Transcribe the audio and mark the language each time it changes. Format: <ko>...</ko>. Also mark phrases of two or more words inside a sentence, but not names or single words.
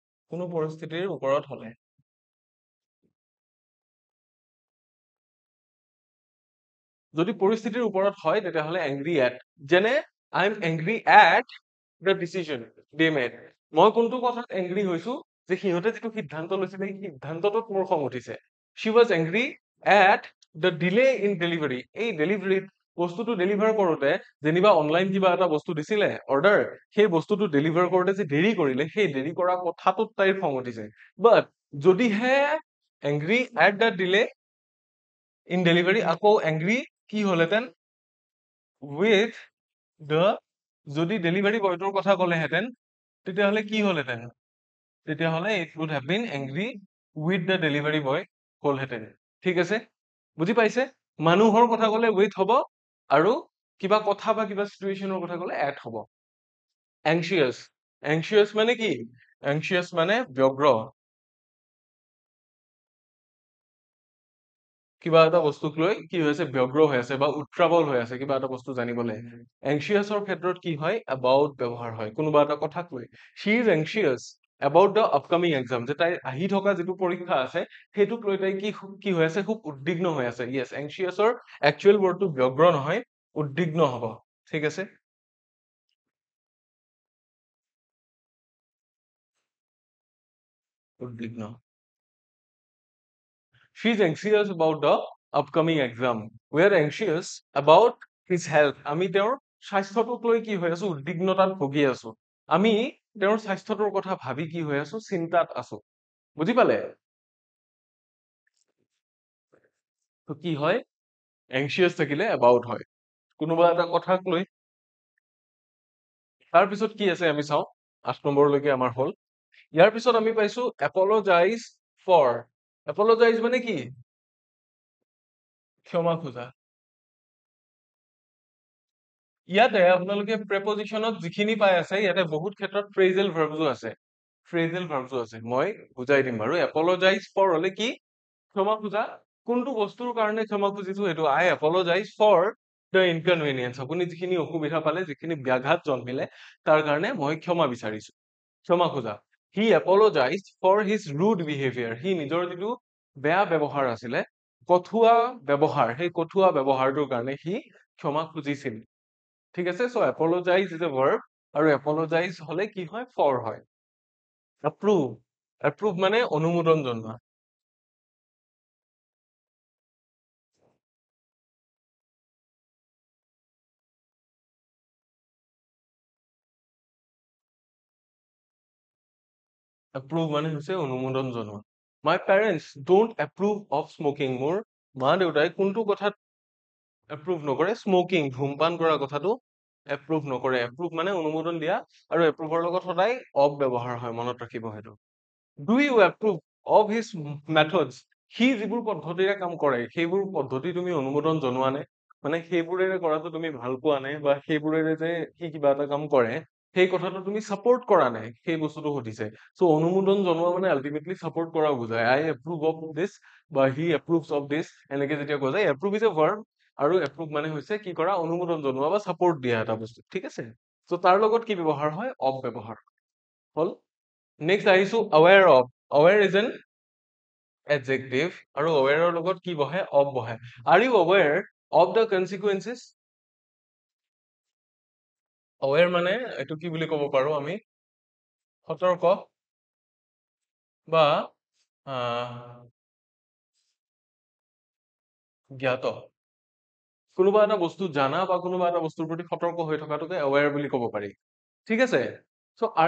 <as>কোনো পৰিস্থিতিৰ ওপৰত হলে যদি পৰিস্থিতিৰ ওপৰত হয় তেতিয়াহ'লে</as> <en>angry at</en> <as>যেনে</as> <en>I am angry at the decision they made</en> <as>মই কোনটো কথাত angry হৈছো যে সিহঁতে যিটো সিদ্ধান্ত লৈছিলে সেই সিদ্ধান্তটোত মোৰ খং উঠিছে</as> <en>she was angry at the delay in delivery</en> <as>এই ডেলিভাৰীত বস্তুটো ডেলিভাৰ কৰোতে যেনিবা অনলাইন কিবা এটা বস্তু দিছিলে অৰ্ডাৰ সেই বস্তুটো ডেলিভাৰ কৰোতে যে দেৰি কৰিলে সেই দেৰি কৰা কথাটোত তাইৰ খং উঠিছে বাট যদিহে</as> <en>angry at the delay in delivery</en> <as>আকৌ angry কি হলহেঁতেন</as> <en>with the</en> <as>যদি ডেলিভাৰী বয়টোৰ কথা ক'লেহেঁতেন তেতিয়াহ'লে কি হলহেঁতেন তেতিয়াহ'লে</as> <en>it would have been angry with the delivery boy</en> <as>হ'লহেঁতেন ঠিক আছে বুজি পাইছে মানুহৰ কথা ক'লে with হ'ব আৰু কিবা কথা বা কিবা চিটুৱেশ্যনৰ কথা ক'লে at হ'ব</as> <en>anxious anxious</en> <as>মানে কি anxious মানে ব্যগ্ৰ কিবা এটা বস্তুক লৈ কি হৈছে ব্যগ্ৰ হৈ আছে বা উত্ৰাৱল হৈ আছে কিবা এটা বস্তু জানিবলৈ এংচিয়াছৰ ক্ষেত্ৰত কি হয় about ব্যৱহাৰ হয় কোনোবা এটা কথাক লৈ</as> <en>she is anxious about the upcoming exam</en> <as>যে তাইৰ আহি থকা যিটো পৰীক্ষা আছে সেইটোক লৈ তাই কি হৈ আছে খুব উদ্বিগ্ন হৈ আছে</as> <en>yes anxiousৰ actual wordটো</en> <as>ব্যগ্ৰ নহয় উদ্বিগ্ন হ'ব ঠিক আছে উদ্বিগ্ন</as> <en>she is anxious about the upcoming exam we are anxious about his health</en> <as>আমি তেওঁৰ স্বাস্থ্যটোক লৈ কি হৈ আছো উদ্বিগ্নতাত ভুগি আছো আমি তেওঁৰ স্বাস্থ্যটোৰ কথা ভাবি কি হৈ আছো চিন্তাত আছো বুজি পালে তো কি হয় anxious থাকিলে about হয় কোনোবা এটা কথাক লৈ তাৰ পিছত কি আছে আমি চাওঁ 8 নম্বৰলৈকে আমাৰ হ'ল ইয়াৰ পিছত আমি পাইছো</as> <en>apologize for apologize</en> <as>মানে কি ক্ষমা খোজা ইয়াতে আপোনালোকে প্ৰেপজিশনত যিখিনি পাই আছে ইয়াতে বহুত ক্ষেত্ৰত</as> <en>phrasal verbsো</en> <as>আছে</as> <en>phrasal verbsো</en> <as>আছে মই বুজাই দিম বাৰু</as> <en>apologize for</en> <as>হলে কি ক্ষমা খোজা কোনটো বস্তুৰ কাৰণে ক্ষমা খুজিছো সেইটো</as> <en>I apologize for the inconvenience</en> <as>আপুনি যিখিনি অসুবিধা পালে যিখিনি ব্যাঘাত জন্মিলে তাৰ কাৰণে মই ক্ষমা বিচাৰিছো ক্ষমা খোজা</as> <en>he apologized for his rude behavior</en> <as>সি নিজৰ যিটো বেয়া ব্যৱহাৰ আছিলে কঠুৱা ব্যৱহাৰ সেই কঠুৱা ব্যৱহাৰটোৰ কাৰণে সি ক্ষমা খুজিছিল ঠিক আছে সো</as> <en>apologize is a verb</en> <as>আৰু apologize হলে কি হয় for হয়</as> <en>approve approve</en> <as>মানে অনুমোদন জনোৱা approve মানে হৈছে অনুমোদন জনোৱা</as> <en>my parents don't approve of smoking</en> <as>মোৰ মা দেউতাই কোনটো কথাত approve নকৰে smoking ধূমপান কৰা কথাটো approve নকৰে approve মানে অনুমোদন দিয়া আৰু approveৰ লগত সদায় of ব্যৱহাৰ হয় মনত ৰাখিব সেইটো do</as> <en>you approve of his methods</en> <as>সি যিবোৰ পদ্ধতিৰে কাম কৰে সেইবোৰ পদ্ধতি তুমি অনুমোদন জনোৱা নে মানে সেইবোৰেৰে কৰাটো তুমি ভাল পোৱা নে বা সেইবোৰেৰে যে সি কিবা এটা কাম কৰে সেই কথাটো তুমি সাপোৰ্ট কৰা নাই সেই বস্তুটো সুধিছে সো অনুমোদন জনোৱা মানে আলটিমেটলি সাপোৰ্ট কৰা বুজায়</as> <en>I approve of this</en> <as>বা</as> <en>he approves of this</en> <as>এনেকে যেতিয়া কোৱা যায়</as> <en>approve is a verb</en> <as>আৰু approve মানে হৈছে কি কৰা অনুমোদন জনোৱা বা সাপোৰ্ট দিয়া এটা বস্তু ঠিক আছে সো তাৰ লগত কি ব্যৱহাৰ হয় of ব্যৱহাৰ হল নেক্সট আহিছো</as> <en>aware of aware is an adjective</en> <as>আৰু aware ৰ লগত কি বহে of বহে</as> <en>are you aware of the consequences</en> <as>aware মানে এইটো কি বুলি ক'ব পাৰো আমি সতৰ্ক বা জ্ঞাত কোনোবা এটা বস্তু জানা বা কোনোবা এটা বস্তুৰ প্ৰতি সতৰ্ক হৈ থকাটোকে aware বুলি ক'ব পাৰি ঠিক আছে সো are</as>